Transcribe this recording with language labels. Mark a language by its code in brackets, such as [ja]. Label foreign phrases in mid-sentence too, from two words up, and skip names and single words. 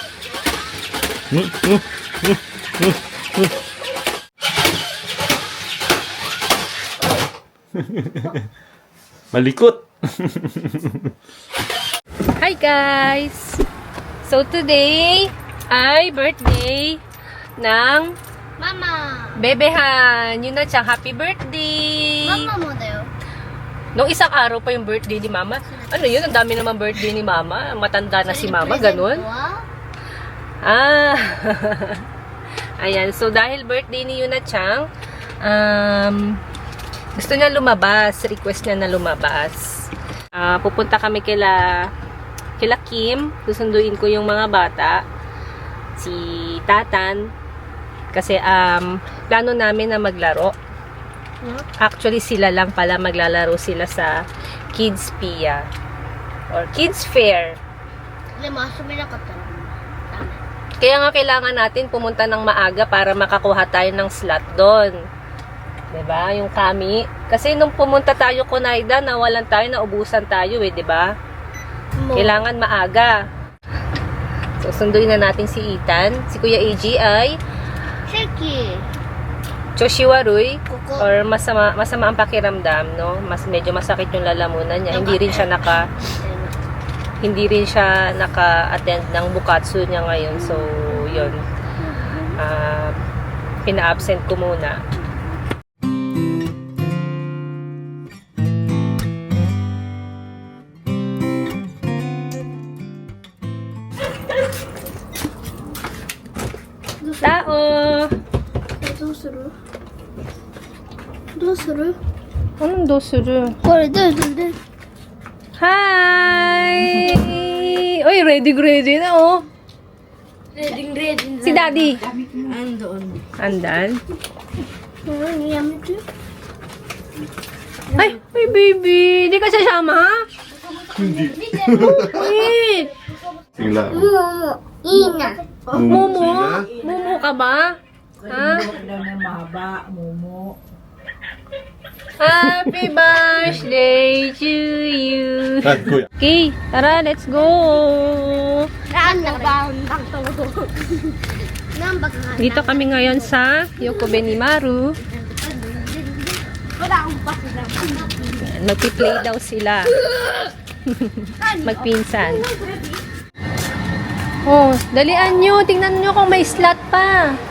[tl] Malikot. [en] Hi guys! [tl] So today ay birthday ng [ja] ママ [tl] Bebehan. Yun na siyang [en] happy birthday! [ja] ママもだよ [tl] Nung isang araw pa yung birthday ni Mama. Ano yun? Ang dami naman birthday ni Mama. Matanda na si Mama. Ganun. Ah. Ayan. So, dahil birthday ni Yuna-chan, gusto niya lumabas. Request niya na lumabas. Pupunta kami kila Kim. Susunduin ko yung mga bata. Si Tatan. Kasi, plano namin na maglaro. Actually, sila lang pala maglalaro sila sa Kids Pia. Or Kids Fair. [ja] でも遊べなかったらダメ [tl] Kaya nga kailangan natin pumunta ng maaga para makakuha tayo ng slot doon. 'Di ba? Yung kami. Kasi nung pumunta tayo Konaida, nawalan tayo, naubusan tayo 'di ba? Kailangan maaga. So, sunduin na natin si Ethan. Si Kuya AG ay シェキ [ja] 調子悪いここ [tl] or masama ang pakiramdam, no? Medyo masakit yung lalamunan niya. Hindi rin siya naka-attend ng bukatsu niya ngayon. So, yun. Pina-absent ko muna. Tao! [ja] どうするどうする [tl] Anong dosuru? [ja] これどうする [tl] Hi! Oy, ready na, oh. Ready Si Daddy. Andoon Andan. Ano やめて Ay, baby. Di ka sasama, ha? Hindi. Wait. Sila. [ja] いいな [tl] Momo? Momo ka ba? Ha? [en] Happy birthday to you. [tl] At kuya. Okay, tara, [en] let's go. [ja] なんだバンバンと何バカ [tl] Dito kami ngayon sa Yokobe ni Maru. Magpi-play daw sila. Magpinsan. Oh, dalian nyo. Tingnan nyo kung may slot pa.